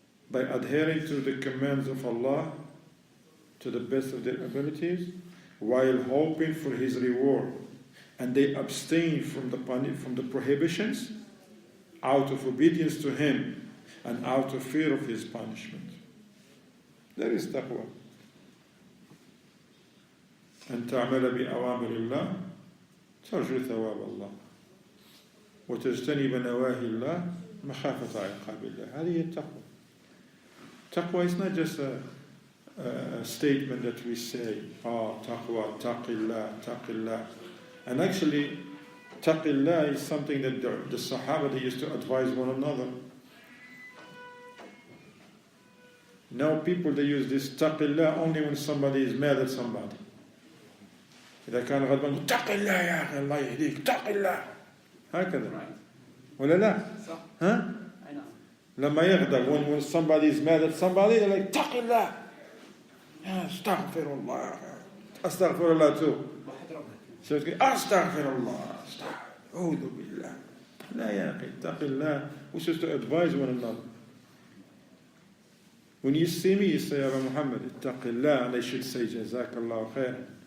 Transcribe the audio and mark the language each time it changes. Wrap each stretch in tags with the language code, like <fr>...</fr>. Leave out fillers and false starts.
<en>By adhering to the commands of Allah to the best of their abilities, while hoping for His reward. And they abstain from the prohibitions out of obedience to Him and out of fear of His punishment. That is taqwa.</en> <ar>أن تعمل بأوامر الله ترجو ثواب الله وتجتنب نواهي الله مخافة عقاب الله. هذه التقوى.</ar> <en>Taqwa is not just a statement that we say, taqwa, taqillah, taqillah. And actually, taqillah is something that the Sahaba, they used to advise one another. Now people, they use this taqillah only when somebody is mad at somebody.</en> <ar>إذا كان غضبان اتق الله يا أخي الله يهديك اتق الله هكذا ولا لا؟ ها؟ لما يغضب</ar> <en>when somebody is mad at somebody they're like</en> <ar>اتق الله استغفر الله استغفر الله</ar> <en>too so it's</en> <ar>استغفر الله أعوذ بالله لا يا أخي اتق الله.</ar> <en>We're supposed to advise one another. When you see me, you say, Abu Muhammad, ittaqillah, and they should say, Jazakallah khair.</en>